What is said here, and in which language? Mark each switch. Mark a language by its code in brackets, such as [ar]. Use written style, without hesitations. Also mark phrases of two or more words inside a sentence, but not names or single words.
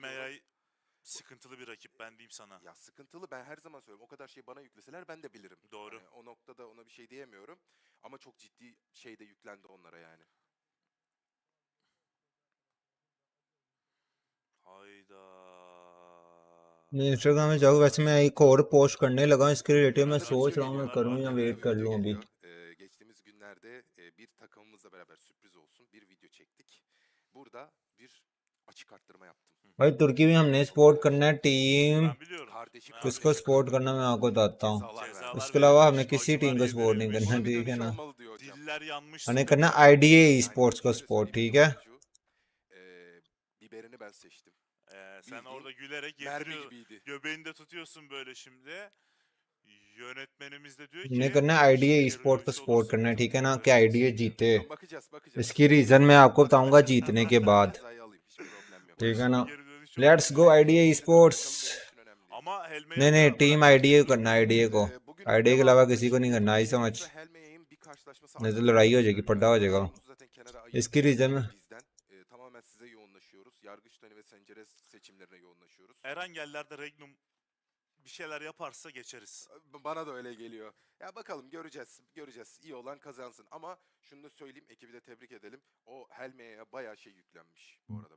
[tr] Helmeyay sıkıntılı bir rakip, ben diyeyim sana. Ya sıkıntılı, ben her zaman söylüyorum. O kadar şey bana yükleseler ben de bilirim. Doğru. Yani o noktada ona bir şey diyemiyorum. Ama çok ciddi şey de yüklendi onlara yani. Hayda. [ur] میں انسٹاگرام میں جاؤں ویسے میں ایک اور پوسٹ کرنے لگا اس کے ریلیٹڈ میں سوچ رہا ہوں میں کروں یا ویٹ کر لوں ابھی. [tr] Geçtiğimiz günlerde bir takımımızla beraber sürpriz olsun bir video çektik. Burada bir açık arttırma yaptım. [ur] بھائی ترکی میں ہم نے سپورٹ کرنا ہے ٹیم, [tr] Ben biliyorum. [ur] کس کو سپورٹ کرنا میں آپ کو بتاتا ہوں. [tr] Cezalar [ur] اس کے علاوہ [tr] verilmiş, [ur] ہم نے کسی [tr] acılar [ur] ٹیم کو سپورٹ نہیں [tr] yedirilmiş. [ur] کرنا، ٹھیک ہے نا. [tr] Olmalı diyor hocam. Diller yanmış. [ur] हमें [tr] sıkı [ur] करना [tr] bir- [ur] IDA [tr] Yani [ur] Esports को [tr] şöyle [ur] सपोर्ट, [tr] söyleyeyim, [ur] ठीक [tr] bir [ur] है. [tr] oyuncu, biberini ben seçtim. Sen bildiğin orada gülerek Mermi yediriyorsun. gibiydi. Göbeğinde tutuyorsun böyle şimdi. Yönetmenimiz de diyor ki... [ur] ہم نے کرنا IDA [tr] şimdi [ur] Esports को [tr] yarı [ur] सपोर्ट [tr] olursa [ur] کرنا ہے, [tr] bütün [ur] ٹھیک ہے نا، کہ [tr] puanları [ur] IDA [tr] hepsini [ur] जीते. [tr] Tamam, bakacağız. [ur] اس کی ریزن میں آپ کو بتاؤں گا جیتنے کے بعد, [tr] Cezayı alayım, hiçbir problem yok. [ur] ٹھیک ہے نا. [tr] Geri dönüş yok. [en] let's go IDA Esports. [tr] Ama Helme'ye [ur] نہیں نہیں [tr] da [ur] टीम [tr] bırakmak [ur] IDA को [tr] istemiyorum. [ur] کرنا، IDA کو. [tr] Bugün [ur] IDA کے علاوہ [tr] devamında [ur] کسی کو نہیں [tr] şimdi [ur] کرنا، آئی سمجھ. [tr] Şehmuz'la Helmey'in bir karşılaşması [ur] نہیں تو [tr] aklımda [ur] لڑائی ہو [tr] kalmış [ur] जाएगी, [tr] görünüyor. [ur] پڈا ہو جائے گا. [tr] Şehmuz'u zaten kenara [ur] इसकी [tr] ayırdık [ur] रीजन [tr] bizden. Tamamen size yoğunlaşıyoruz. Yargıç Tony ve Senceres seçimlerine yoğunlaşıyoruz. Erangellerde Regnum bir şeyler yaparsa geçeriz. Bana da öyle geliyor. Ya bakalım, göreceğiz. İyi olan kazansın. Ama şunu da söyleyeyim, ekibi de tebrik edelim. O Helme'ye bayağı şey yüklenmiş bu arada.